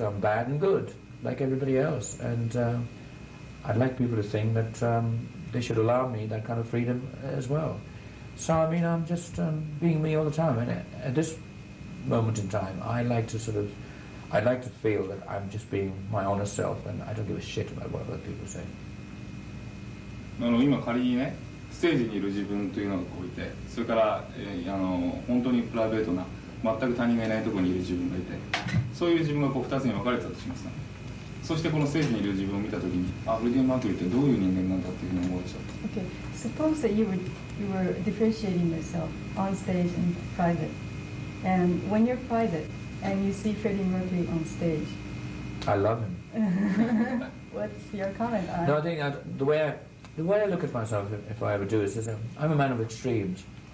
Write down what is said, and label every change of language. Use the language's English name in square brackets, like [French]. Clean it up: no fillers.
[English] I'm bad and good, like everybody else, and I'd like people to think that they should allow me that kind of freedom as well. So I mean, I'm just being me all the time, and at this moment in time, I'd like to feel that I'm just being my honest self, and I don't give a shit about what other people say. [Japanese] 今仮にね、ステージにいる自分というのがこういて、それから本当にプライベートな全く他人がいないところにいる自分がいて、そういう自分がこう2つに分かれたとしますね。そしてこのステージにいる自分を見たときに、あ、フレディ・マーキュリーってどういう人間なんだっていうふうに思うでしょう。 [English] Okay, suppose that you were differentiating yourself on stage and private, and when you're private and you see Freddie Mercury on stage, I love him. what's your comment on? No, I think the way I look at myself, if I ever do, is I'm a man of extremes.